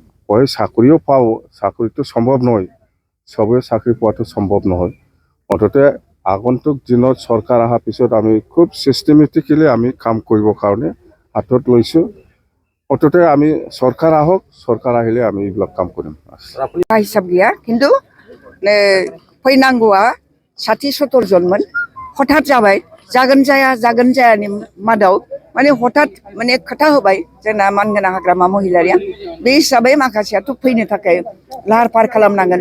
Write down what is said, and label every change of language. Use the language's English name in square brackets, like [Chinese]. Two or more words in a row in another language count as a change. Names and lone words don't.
[Assamese] হয়, চাকৰিও পাওঁ, চাকৰিটো সম্ভৱ নহয়, চবেই চাকৰি পোৱাটো সম্ভৱ নহয়। মুঠতে আগন্তুক দিনত চৰকাৰ অহাৰ পিছত আমি খুব চিষ্টেমেটিকেলি আমি কাম কৰিবৰ কাৰণে হাতত লৈছোঁ। মুঠতে আমি চৰকাৰ আহক, চৰকাৰ আহিলে আমি এইবিলাক কাম কৰিম। [Bodo] हिसाब गैया, किन्तु फैनांगौआ 60-70 जनमोन। हठात जाबाय, जागोन जायानि मादाव माने हठात माने खोथा होबाय जोंना मानगोनां हाग्रामा महिलारिया। बे हिसाबै माखासेयाथ' फैनो थाखाय लाहार फाहार खालामनांगोन।